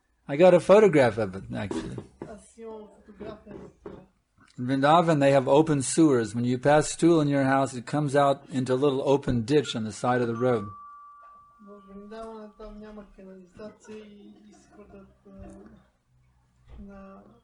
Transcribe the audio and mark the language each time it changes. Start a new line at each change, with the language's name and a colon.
English: I got a photograph of it, actually.
Bulgarian: Аз имам фотография на това.
English: In Vrindavan, they have open sewers. When you pass stool in your house, it comes out into a little open ditch on the side of the road.
Bulgarian: В Вриндавана там няма канализация и се хвърлят навън.